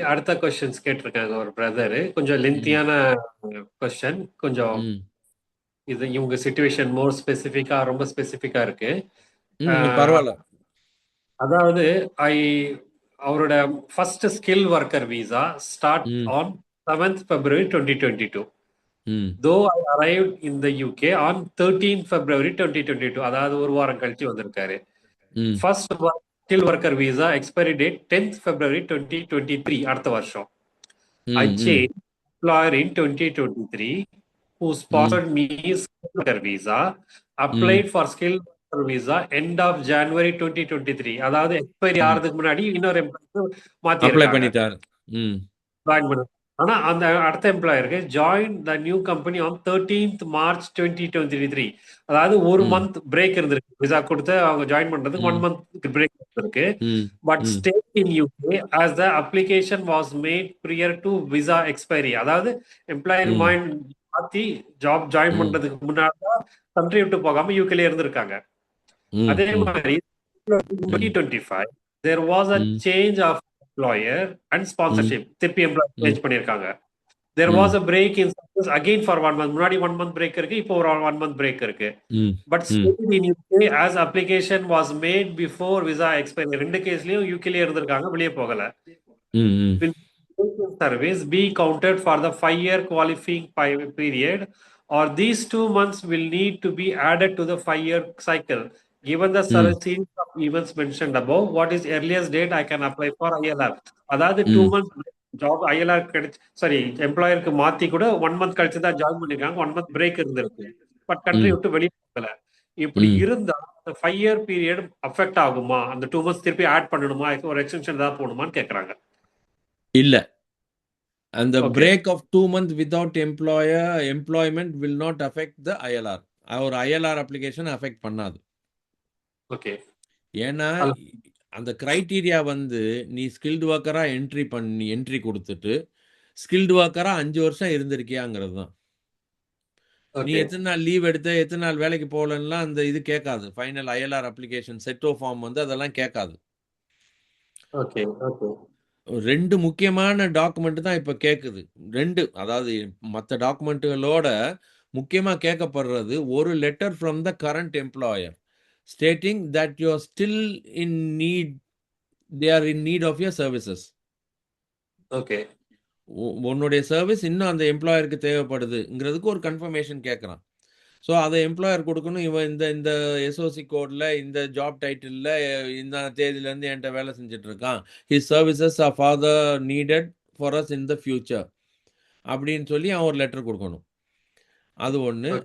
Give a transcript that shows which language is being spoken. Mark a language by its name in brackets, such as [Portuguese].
[Tamil] அடுத்த கொஸ்டின்ஸ் கேட்டிருக்காங்க ஒரு பிரதர். கொஞ்சம் லென்த்தியான கொஸ்டின். கொஞ்சம் இது இவங்க சிச்சுவேஷன் மோர் ஸ்பெசிஃபிக்கா, ரொம்ப ஸ்பெசிஃபிக்கா இருக்கு. பரவாயில்ல. அதாவது அவரோட [English] First skill worker visa start on 7th February 2022. Though I arrived in the UK on 13th February 2022. [Tamil] அதாவது ஒரு வாரம் கழிச்சு வந்திருக்காரு. First skill worker visa expiry date 10th February 2023. அடுத்த வருஷம். [English] I changed employer in 2023 who sponsored me skill worker visa, applied for skill worker visa end of January 2023. [Tamil] அதாவது expiry ஆறதுக்கு முன்னாடி இன்னொரு எம்ப்ளாயர் மாத்தி அப்ளை இருக்காங்க. பண்ணிட்டார். ஆனா அந்த அடுத்த எம்ப்ளாயருக்கு [English] Join the new company on 13th March 2023. [Tamil] அதாவது ஒரு மந்த் பிரேக் இருந்திருக்கு. விசா கொடுத்து அவங்க ஜாயின் பண்றதுக்கு 1 month பிரேக் இருந்திருக்கு. [English] But stay in UK as the application was made prior to visa expiry. [Tamil] அதாவது எம்ப்ளாயர் மைண்ட் மாத்தி ஜாப் ஜாயின் பண்றதுக்கு முன்னாடி கண்ட்ரி விட்டு போகாம யூகேல இருந்திருக்காங்க. அதே மாதிரி [English] 2025 there was a change of employer and sponsorship. [Tamil] திருப்பி எம்ப்ளாயர் சேஞ்ச் பண்ணிருக்காங்க. [English] there was a break in service again for 1 month. [Tamil] முன்னாடி 1 month break இருக்கு, இப்போ ஒரு 1 month break இருக்கு. [English] but stayed in UK as application was made before visa expiry. [Tamil] ரெண்டு கேஸ்லயும் யூகேல இருந்திருக்காங்க, வெளியே போகல. [English] will service be counted for the 5-year qualifying period, or these 2 months will need to be added to the 5-year cycle? Given the series of events mentioned above, what is earliest date I can apply for ILR? [Tamil] அதாவது 2 months job ILR கிடைச்சு, sorry எம்ப்ளாயருக்கு மாத்தி கூட 1 month கழிச்சு தான் join பண்ணிருக்காங்க. 1 month break இருந்திருக்கு, but country விட்டு வெளியே போகல. இப்படி இருந்தா அந்த 5-year பீரியட் அஃபெக்ட் ஆகுமா? அந்த 2 months திருப்பி ஆட் பண்ணணுமா? ஒரு எக்ஸ்டென்ஷன் ஏதாவது போகணுமான்னு கேக்குறாங்க. இல்ல, அந்த [English] Break of 2 months without employment will not affect the ILR. [Tamil] ஒரு ILR அப்ளிகேஷன் அஃபெக்ட் பண்ணாது. ஓகே. ஏன்னா அந்த கிரைட்டீரியா வந்து நீ ஸ்கில்டு ஒர்க்கரா என்ட்ரி கொடுத்துட்டு ஸ்கில்டு ஒர்க்கரா 5 வருஷம் இருந்திருக்கியாங்கிறது தான். நீ எத்தனை நாள் லீவ் எடுத்த, எத்தனை நாள் வேலைக்கு போகலன்னா அந்த இது கேட்காது. ஃபைனல் ILR அப்ளிகேஷன் செட்டோ ஃபார்ம் வந்து அதெல்லாம் கேட்காது. ஓகே. ஓகே. 2 முக்கியமான டாக்குமெண்ட் தான் இப்போ கேட்குது. [English] 2, [Tamil] அதாவது மற்ற டாக்குமெண்ட்டுகளோட முக்கியமாக கேட்கப்படுறது ஒரு [English] Letter from the current employer stating that you are still in need, they are in need of your services. Okay. [Tamil] உன்னுடைய சர்வீஸ் இன்னும் அந்த எம்ப்ளாயருக்கு தேவைப்படுதுங்கிறதுக்கு ஒரு கன்ஃபர்மேஷன் கேட்குறான். ஸோ அதை எம்ப்ளாயர் கொடுக்கணும். இவன் இந்த எஸ்ஓசி கோடில் இந்த ஜாப் டைட்டிலில் இந்த தேதியிலேருந்து என்கிட்ட வேலை செஞ்சுட்டு இருக்கான். [English] his services are further needed for us in the future [Tamil] அப்படின்னு சொல்லி அவன் ஒரு லெட்டர் கொடுக்கணும். அது ஒன்று.